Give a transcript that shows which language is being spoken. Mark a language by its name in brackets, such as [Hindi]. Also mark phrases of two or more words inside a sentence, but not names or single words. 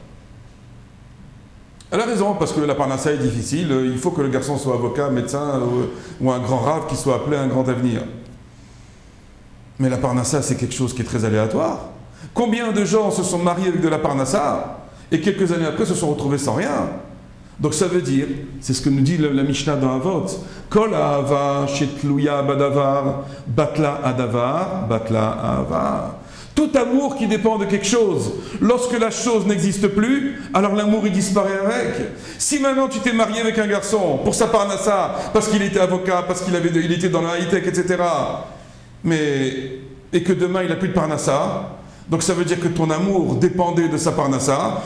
[French] Elle a raison, parce que la parnassa est difficile, il faut que le garçon soit avocat, médecin ou un grand rave qui soit appelé à un grand avenir. Mais la parnassa, c'est quelque chose qui est très aléatoire. Combien de gens se sont mariés avec de la parnassa et quelques années après se sont retrouvés sans rien? Donc ça veut dire, c'est ce que nous dit la Mishnah dans Avot, [Hebrew] כל אהבה שתלויה בדבר בטל הדבר בטלה אהבה. [French] Tout amour qui dépend de quelque chose, lorsque la chose n'existe plus, alors l'amour il disparaît avec. Si maintenant tu t'es marié avec un garçon pour sa parnassa, parce qu'il était avocat, parce qu'il était dans la high-tech, etc., et que demain il n'a plus de parnassa, donc ça veut dire que ton amour dépendait de sa parnassa.